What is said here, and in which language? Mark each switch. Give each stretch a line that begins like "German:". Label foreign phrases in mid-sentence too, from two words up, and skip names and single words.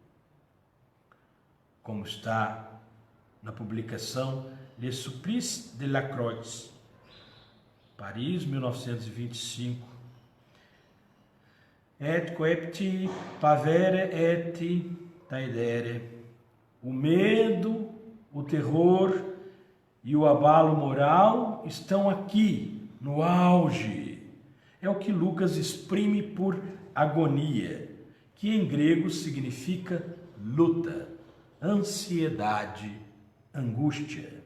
Portuguese: Como está na publicação Les Supplices de la Croix, Paris, 1925.
Latin: Et coepti pavere et taedere,
Portuguese: O medo, o terror e o abalo moral estão aqui, no auge. É o que Lucas exprime por agonia, que em grego significa luta, ansiedade, angústia.